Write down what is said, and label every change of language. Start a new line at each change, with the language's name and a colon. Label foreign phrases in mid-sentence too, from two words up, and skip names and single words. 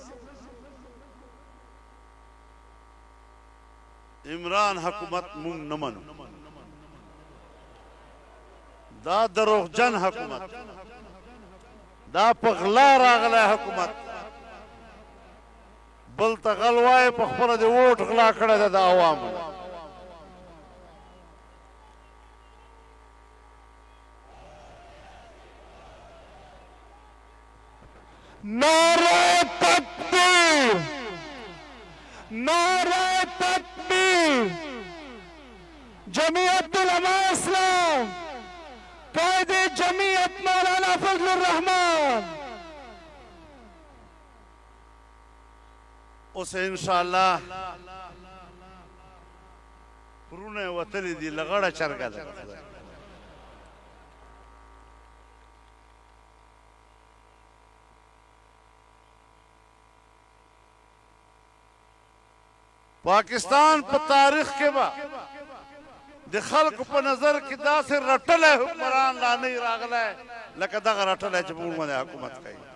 Pashto: عمران حکومت مونږ نه منو دا دروغجن حکومت دا په غلا راغلی حکومت بل ته غل وایي په خپله د ووټ غلا کړی ده د عوامو
Urdu: نعرہ تکبیر نعرہ تکبیر جمعیت علماء اسلام قائد جمعیت مولانا فضل الرحمان
Pashto: اسے انشاءاللہ پرونه وتلی دی لغړه چرګه ده پاکستان په تاریخ کې با د خلکو په نظر کې داسې رټلی حکمران لا نه راغلی لکه دغه رټلی چې په موږ باندې حکومت کوي